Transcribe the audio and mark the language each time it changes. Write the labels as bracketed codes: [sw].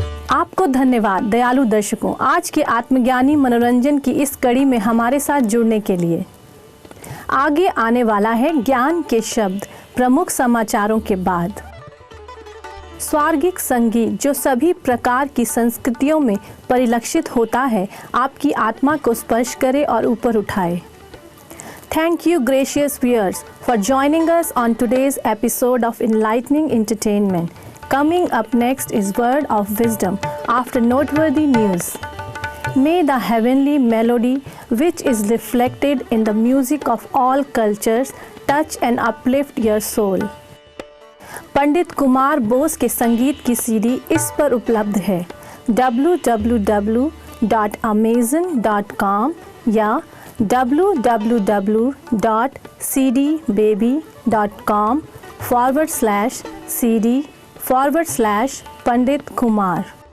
[hi] आपको धन्यवाद दयालु दर्शकों, आज के आत्मज्ञानी मनोरंजन की इस कड़ी में हमारे साथ जुड़ने के लिए। आगे आने वाला है ज्ञान के शब्द प्रमुख समाचारों के बाद। स्वार्गिक संगीत जो सभी प्रकार की संस्कृतियों में परिलक्षित होता है, आपकी आत्मा को स्पर्श करे और ऊपर उठाए। [en] Thank you, gracious viewers, for joining us on today's episode of Enlightening Entertainment. Coming up next is Word of Wisdom after noteworthy news. May the heavenly melody which is reflected in the music of all cultures touch and uplift your soul. [hi] पंडित कुमार बोस के संगीत की CD इस पर उपलब्ध है www.amazon.com या www.cdbaby.com/cd/Pandit Kumar.